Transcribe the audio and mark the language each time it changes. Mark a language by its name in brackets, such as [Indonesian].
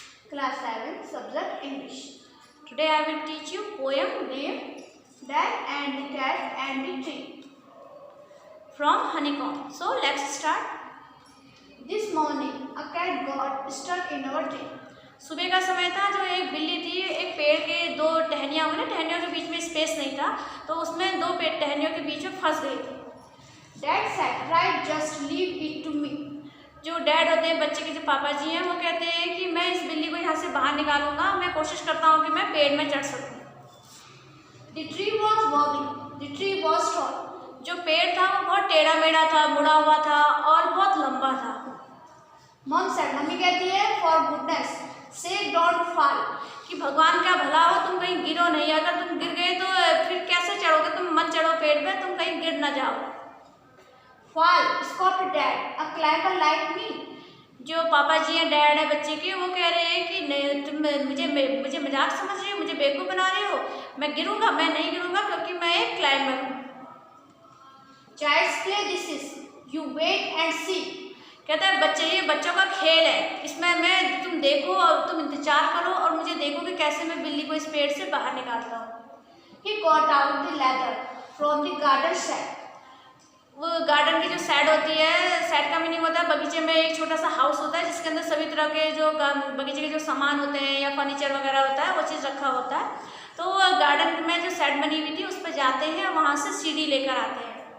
[English] Class 7, subject English. Today I will teach you poem named Dad and the Cat and the Tree from Honeycomb. So let's start. This morning, a cat got stuck in our tree. [Hindi] सुबह का समय था, जो एक बिल्ली थी, एक पेड़ के दो टहनियाँ हुई ना, टहनियों के बीच में स्पेस नहीं था, तो उसमें दो पेड़ टहनियों के बीच में फंस गई थी. [English] Dad said, "Right, just leave it to me." [Hindi] जो डैड होते हैं, बच्चे के जो पापा जी हैं, वो कहते हैं कि मैं इस बिल्ली को यहाँ से बाहर निकालूंगा, मैं कोशिश करता हूँ कि मैं पेड़ में चढ़ सकूँ. [English] The tree was wobbly. The tree was tall. [Hindi] जो पेड़ था वो बहुत टेढ़ा मेढ़ा था, मुड़ा हुआ था और बहुत लंबा था. [English] Mom said, [Hindi] मम्मी कहती है, [English] "For goodness sake, don't fall." [Hindi] कि भगवान का भला हो, तुम कहीं गिरो नहीं. अगर तुम गिर गए तो फिर कैसे चढ़ोगे? तुम मत चढ़ो पेड़ पे, तुम कहीं गिर ना जाओ. [English] Fall, scoffed Dad. A climber like me. [Hindi] जो पापा जी हैं, डैड है बच्चे के, वो कह रहे हैं कि नहीं, तुम मुझे मजाक समझ रही हो, मुझे बेवकूफ़ बना रही हो. मैं गिरूंगा? मैं नहीं गिरूंगा, क्योंकि मैं एक क्लाइंबर हूँ. [English] Child's play this is. You wait and see. [Hindi] कहता है बच्चे, ये बच्चों का खेल है, इसमें तुम देखो और तुम इंतजार करो और मुझे देखो कि कैसे मैं बिल्ली को इस पेड़ से बाहर निकालता हूँ. [English] He got out the ladder from the garden shed. [Hindi] वो गार्डन की जो शेड होती है, शेड का मीनिंग होता है बगीचे में एक छोटा सा हाउस होता है जिसके अंदर सभी तरह के जो बगीचे के जो सामान होते हैं या फर्नीचर वगैरह होता है वो चीज़ रखा होता है. तो वो गार्डन में जो शेड बनी हुई थी उस पर जाते हैं, वहाँ से सीढ़ी लेकर आते हैं.